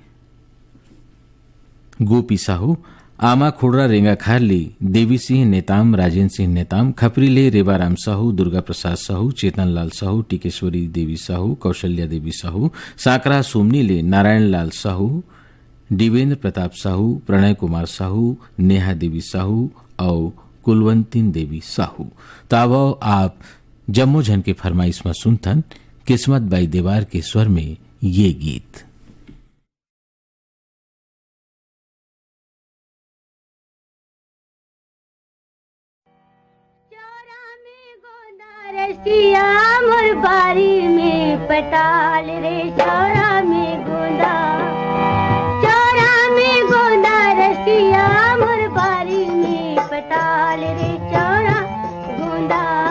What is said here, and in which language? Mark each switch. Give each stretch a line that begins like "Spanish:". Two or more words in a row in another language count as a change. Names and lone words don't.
Chhattisgarhi: गोपी साहू, आमा खोड़रा रेंगा खारली, देवी सिंह नेताम, राजेंद्र सिंह नेताम, खपरी ले रेवाराम साहू, दुर्गा प्रसाद साहू, चेतन लाल साहू, टीकेश्वरी देवी साहू, कौशल्या देवी साहू, साकरा सोमनी ले नारायण लाल साहू, दिवेंद्र प्रताप साहू, प्रणय कुमार साहू, नेहा देवी साहू और कुलवंतीन देवी साहू। तावो आप जम्मो झन के फरमाइश में सुनथन किस्मत बाई देवार के स्वर में ये गीत। रसिया मोर बारी में पटाल रे, चौरा में गोंदा, चौरा में गोंदा रसिया मोर बारी में पटाल रे, चौरा गोंदा।